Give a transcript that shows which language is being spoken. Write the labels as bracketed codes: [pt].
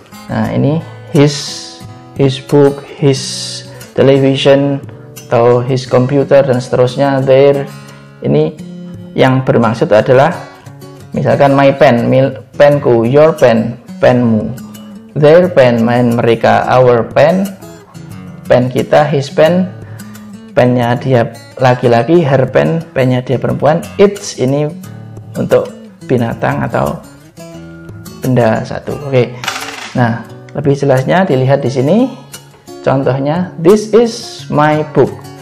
[id] Nah, ini [en] his book, his television, [id] atau [en] his computer, [id] dan seterusnya. Their, ini yang bermaksud adalah misalkan [en] my pen, [id] penku, [en] your pen, [id] penmu, [en] their pen, [id] main mereka, [en] our pen, [id] pen kita, [en] his pen, [id] pennya dia laki-laki, [en] her pen, [id] pennya dia perempuan, its ini untuk binatang atau benda satu. Oke. Nah, lebih jelasnya dilihat di sini. Contohnya, [en] this is my book.